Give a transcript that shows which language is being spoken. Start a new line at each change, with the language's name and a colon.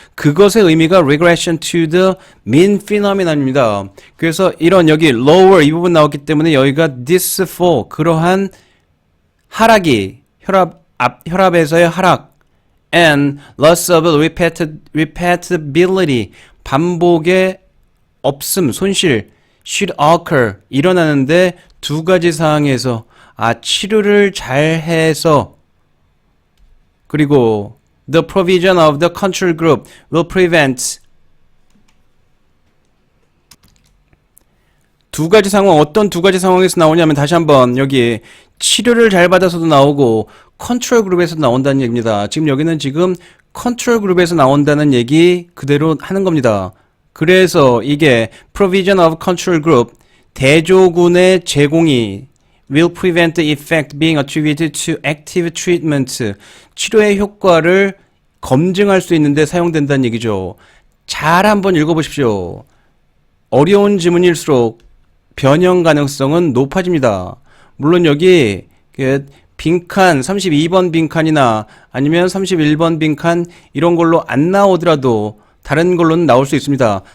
Korean: 그것의 의미가
English: regression to the mean phenomenon
Korean: 입니다. 그래서 이런 여기 lower 이 부분 나왔기 때문에 여기가 this for 그러한 하락이 혈압에서의 하락
English: and loss of repeatability
Korean: 반복의 없음 손실
English: should occur
Korean: 일어나는데 두 가지 상황에서 치료를 잘해서 그리고
English: the provision of the control group will prevent
Korean: 두 가지 상황 어떤 두 가지 상황에서 나오냐면 다시 한번 여기 치료를 잘 받아서도 나오고 컨트롤 그룹에서 나온다는 얘기입니다. 지금 여기는 지금 컨트롤 그룹에서 나온다는 얘기 그대로 하는 겁니다. 그래서 이게
English: provision of control group
Korean: 대조군의 제공이
English: will prevent the effect being attributed to active treatment
Korean: 치료의 효과를 검증할 수 있는데 사용된다는 얘기죠. 잘 한번 읽어보십시오. 어려운 지문일수록 변형 가능성은 높아집니다. 물론 여기 빈칸 32번 빈칸이나 아니면 31번 빈칸 이런 걸로 안 나오더라도 다른 걸로는 나올 수 있습니다.